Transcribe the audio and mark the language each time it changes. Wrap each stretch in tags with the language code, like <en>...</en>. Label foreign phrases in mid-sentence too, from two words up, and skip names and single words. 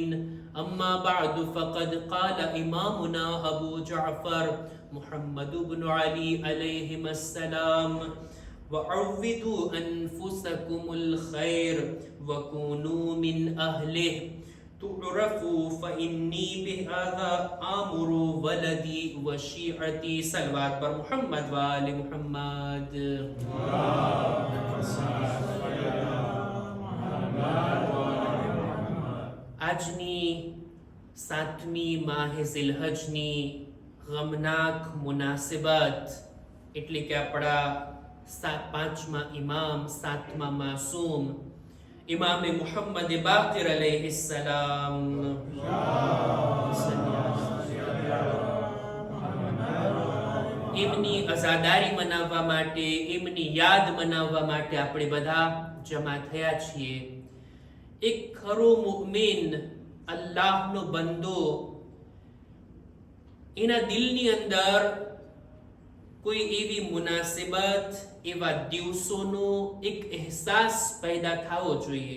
<ar>أما بعد فقد قال إمامنا أبو جعفر محمد بن علي عليهم السلام: وعودوا أنفسكم الخير وكونوا من أهله تعرفوا فإني بهذا آمر ولدي وشيعتي. صلوات پر محمد وآل محمد.</ar> <gu>આજની 7મી માહે ઝિલહજની ગમનાક મુનાસિબત એટલે કે આપણા 5મા ઇમામ 7મા માસૂમ इमाम मुहम्मद बाक़िर अलैहिस्सलाम એમની અઝાદારી મનાવવા માટે, એમની યાદ મનાવવા માટે આપણે બધા જમા થયા છીએ. એક ખરો મુમિન, અલ્લાહનો બંદો, એના દિલની અંદર કોઈ એવી મુનાસિબત, એવા દિવસોનો એક અહેસાસ પેદા થવો જોઈએ.</gu>